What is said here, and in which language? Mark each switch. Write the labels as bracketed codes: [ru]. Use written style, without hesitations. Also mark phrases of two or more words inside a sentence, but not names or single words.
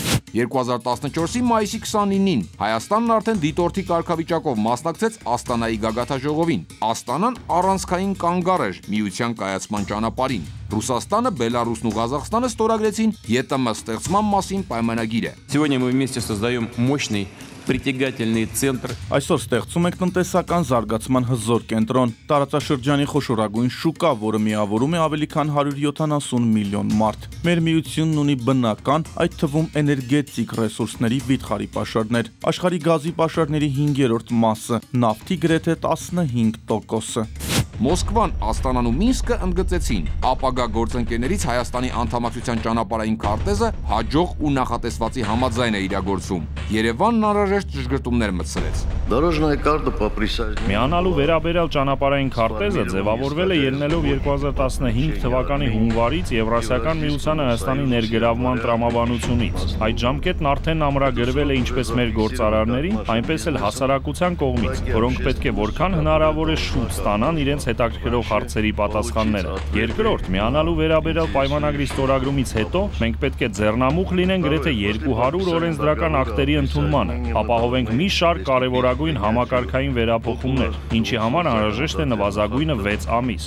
[hy] 2014-ի մայիսի 29-ին Հայաստանն արդեն դիտորդի կարգավիճակով մասնակցեց Աստանայի գագաթաժողովին։ Աստանան առանցքային կանգառ էր միության կայացման ճանապարհին։ Ռուսաստանը, Բելարուսն ու Ղազախստանը ստորագրեցին ԵՏՄ ստեղծման մասին պայմանագիրը։ [ru] Сегодня мы вместе создаем мощный притягательный центр. [hy] Այսօր ստեղծում ենք տնտեսական զարգացման հզոր կենտրոն, տարածաշրջանի խոշորագույն շուկա, որը միավորում է ավելի քան 170 միլիոն մարդ։ Մեր միությունն ունի բնական, այդ թվում էներգետիկ ռեսուրսների վիթխարի պաշարներ, աշխարհի գազի պաշարների 5-րդ մասը, նավթի գրեթե 15%-ը։ Մոսկվան, Աստանան ու Մինսկը ընդգծեցին ապագա գործընկերներից Հայաստանի անդամակցության ճանապարհային քարտեզը հաջող ու նախատեսվածի համաձայն է իրագործում։ Երևանն անհրաժեշտ ճշգրտումներ մտցրեց։ [ru] Дорожная карта по присяжным. [hy] Միանալու վերաբերյալ ճանապարհային քարտեզը ձևավորվել է ելնելով 2015 թվականի հունվարից Եվրասիական միության Հայաստանի ներգրավման տրամաբանությունից։ Այդ ժամկետն արդեն ամրագրվել է ինչպես մեր գործարարների, այնպես էլ հասարակության կողմից, որոնք պետք է որքան հնարավոր է շուտ ստանան իրենց հետաքրքրող հարցերի պատասխանները։ Երկրորդ, միանալու վերաբերյալ պայմանագրի ստորագրումից հետո մենք պետք է ձեռնամուխ լինենք գրեթե 200 օրենսդրական ակտերի ընդունմանը, ապահովենք մի շարք կարևորագույն համակարգային վերափոխումներ, ինչի համար անհրաժեշտ է նվազագույնը 6 ամիս։